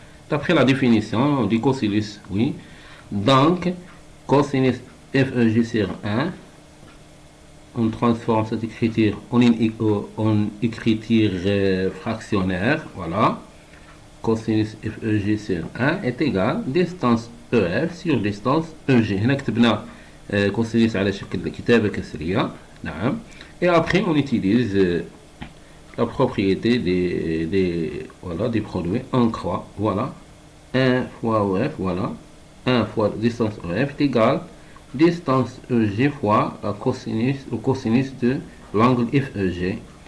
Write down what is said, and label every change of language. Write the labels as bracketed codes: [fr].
[fr] D'après la définition du cosinus, oui. Donc, cosinus FEG sur 1, on transforme cette écriture en écriture fractionnaire. Voilà. Cosinus FEG sur 1 est égal à distance EF sur distance EG. [ar] هنا كتبنا cosinus على شكل كتابة كسرية. نعم. [fr] Et après on utilise la propriété des produits en croix. Voilà. 1 fois EF, voilà. 1 fois distance EF est égal distance EG fois le cosinus de l'angle FEG.